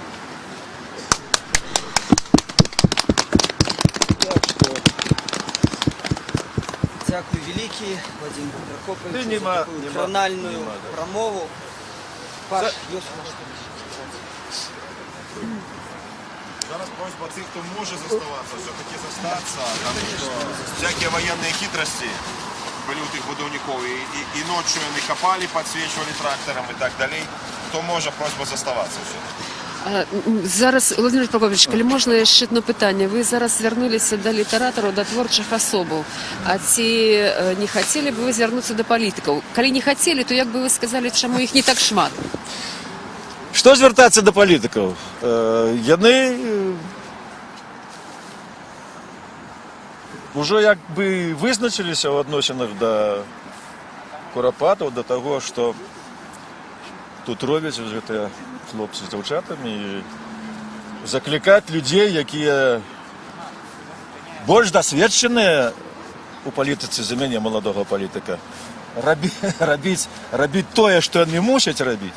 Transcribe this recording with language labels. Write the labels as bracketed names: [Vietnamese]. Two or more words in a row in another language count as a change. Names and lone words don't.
[Ukrainian] Дякую великий, Вадим Прокопович, [Belarusian] Ты за нема, такую нема, кранальную нема, да. промову. Паш, ёсць на што? [Ukrainian] Зараз просьба тих, хто може заставатися, все-таки застатися, тому що всякі воєнні хитрості були у тих будівників, і ночью вони копали, підсвічували трактором і так далі. Хто може, просьба заставатися все-таки. Зараз, Володимир Прокопович, [Belarusian] калі можна яшчэ одно пытанне. Вы зараз звярнуліся да літаратараў, да творчых асобаў. А ці не хацелі б вы звярнуцца да палітыкаў? Калі не хацелі, то як бы вы сказалі, чаму іх не так шмат? Што звяртацца да палітыкаў? Яны ўжо як бы вызначыліся ў адносінах да курапатаў, да таго, што тут робяць гэтыя хлопцы з дзяўчатамі, і заклікаць людзей, якія больш дасведчаныя у палітыцы за мяне, маладога палітыка, рабіць тое, што яны мусяць рабіць.